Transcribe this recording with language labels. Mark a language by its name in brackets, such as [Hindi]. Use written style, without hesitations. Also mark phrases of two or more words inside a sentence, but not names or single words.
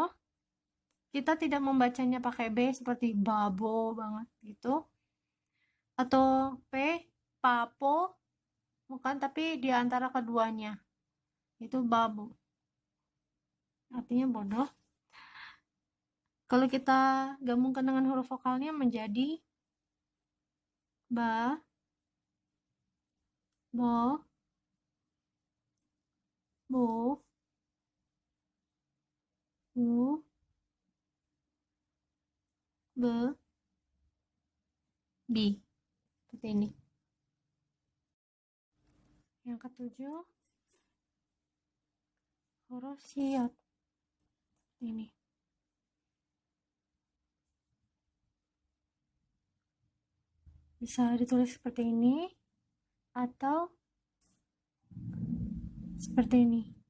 [Indonesian] Kita tidak membacanya pakai B seperti babo banget gitu. Atau P, papo, bukan, tapi di antara keduanya. Itu babo. Artinya bodoh. Kalau kita gabungkan dengan huruf vokalnya menjadi ba, bo, bo, bu, be, bi. Seperti ini. Yang ketujuh, huruf siot. Ini. Bisa ditulis seperti ini atau seperti ini.